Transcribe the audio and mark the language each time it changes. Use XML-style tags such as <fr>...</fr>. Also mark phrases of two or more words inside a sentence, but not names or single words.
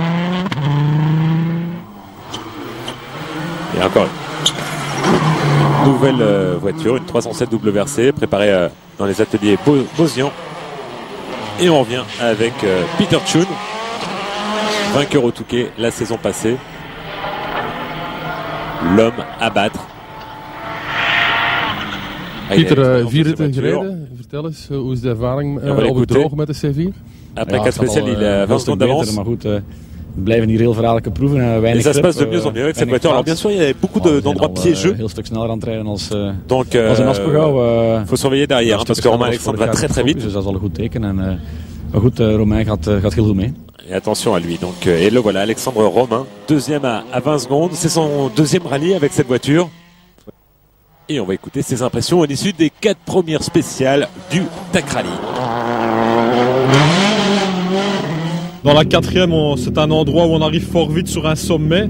<fr>Et encore une nouvelle voiture, une 307 WRC préparée dans les ateliers Bosian. Et on revient avec Peter Tune, vainqueur au Touquet la saison passée. L'homme à battre.</fr> <nl>Pieter, 4 ritten gereden. Vertel eens, hoe is de ervaring op het droog met de C4?</nl> <fr>Après 4 spéciales, il a 20 secondes d'avance.</fr> <nl>Maar goed, we blijven hier heel verraadelijke proeven.</nl> <fr>Et ça se passe de mieux en mieux avec cette voiture. Alors bien sûr, il y a beaucoup d'endroits piégeux. Donc, il faut surveiller derrière, hein, parce que Romain Alexandre va très très vite.</fr> <nl>Dus dat is al een goed teken. Maar goed, Romain gaat heel goed mee.</nl> <fr>Et attention à lui. Donc, et le voilà, Alexandre Romain, deuxième à 20 secondes. C'est son deuxième rallye avec cette voiture. Et on va écouter ses impressions à l'issue des 4 premières spéciales du TAC Rally. Dans la 4e, c'est un endroit où on arrive fort vite sur un sommet.</fr>